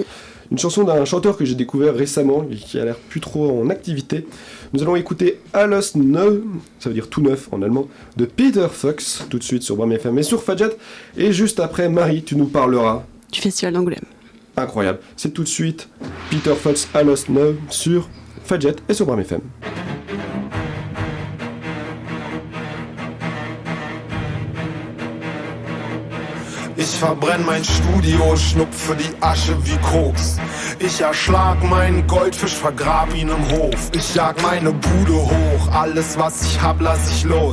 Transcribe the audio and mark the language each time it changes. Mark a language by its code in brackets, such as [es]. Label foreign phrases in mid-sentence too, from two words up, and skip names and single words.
[fr] Une chanson d'un chanteur que j'ai découvert récemment et qui a l'air plus trop en activité. Nous allons écouter Alles Neu, ça veut dire tout neuf en allemand, de Peter Fox, tout de suite sur Bram FM et sur Fadjet. Et juste après, Marie, tu nous parleras du Festival d'Angoulême. Incroyable. C'est tout de suite Peter Fox, Alles Neu sur Fadjet et sur Bram FM. [de] Ich verbrenn mein Studio, schnupfe die Asche wie Koks. Ich erschlag meinen Goldfisch, vergrab ihn im Hof. Ich jag meine Bude hoch, alles was ich hab, lass ich los.